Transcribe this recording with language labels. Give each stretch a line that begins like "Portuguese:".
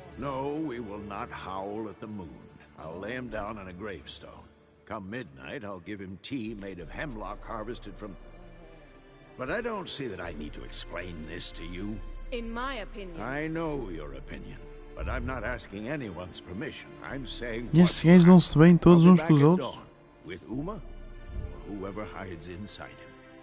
English: No, we will not howl at the moon. I'll lay him down on a gravestone. Come midnight, I'll give him tea made of hemlock harvested from... But I don't see that I need to explain this to you. In my opinion... I know your opinion, but I'm not asking anyone's permission. I'm saying...
Portuguese: Estes gajos dão-se bem todos uns com os outros.
English: With Uma, or whoever hides inside him.